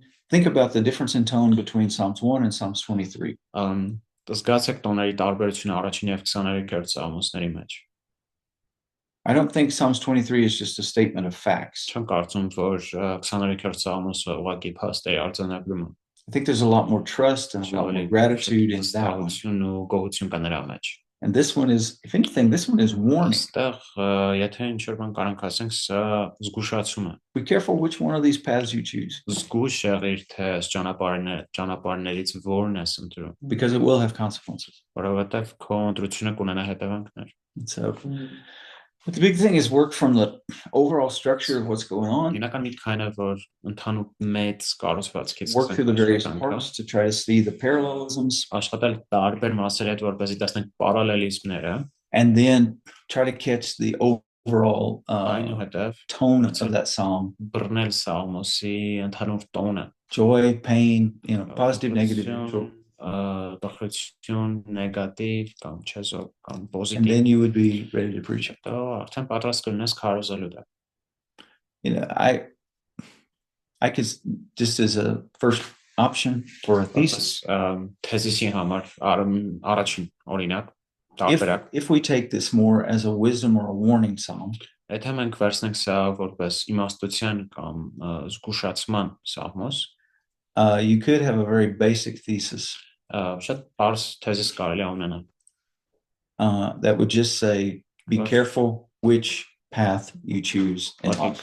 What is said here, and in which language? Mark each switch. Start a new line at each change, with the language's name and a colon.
English: Think about the difference in tone between Psalms 1 and Psalms 23.
Armenian: Զգացեք տոների տարբերությունը առաջին եւ 23-րդ սաղմոսների մեջ։
English: I don't think Psalms 23 is just a statement of facts.
Armenian: Չեմ կարծում, որ 23-րդ սաղմոսը ուղղակի փաստերի արձանագրում է։
English: I think there's a lot more trust and a lot more gratitude in that one.
Armenian: ու գոհություն կա նրա մեջ։
English: And this one is, if anything, this one is warning.
Armenian: Այստեղ եթե ինչ-որ բան կարանք ասենք, սա զգուշացում է։
English: Be careful which one of these paths you choose.
Armenian: Զգուշ եղիր, թե ճանապարհներից որն ես ընտրում։
English: Because it will have consequences.
Armenian: Որովհետև քո ընտրությունը կունենա հետևանքներ։
English: So, but the big thing is work from the overall structure of what's going on.
Armenian: Ինական միտքանը, որ ընդհանուր մեծ կառուցվածքից
English: Work through the various parts to try to see the parallelisms.
Armenian: Աշխատել տարբեր մասերի հետ, որպեսզի տեսնենք պարալելիզմները,
English: and then try to catch the overall tone of that psalm.
Armenian: Բռնել սաղմոսի ընդհանուր տոնը։
English: Joy, pain, positive, negative, neutral.
Armenian: Տխրություն, նեգատիվ կամ չեզո կամ պոզիտիվ։
English: And then you would be ready to preach it.
Armenian: Արդեն պատրաստ կլինես քարոզելու դա։
English: I could, just as a first option for a thesis,
Armenian: թեզիսի համար առաջին օրինակ տարբերակ։
English: If we take this more as a wisdom or a warning psalm,
Armenian: եթե մենք վերցնենք սա որպես իմաստության կամ զգուշացման սաղմոս,
English: you could have a very basic thesis.
Armenian: Շատ բարձ թեզիս կարելի է ունենալ։
English: That would just say, be careful which path you choose in life.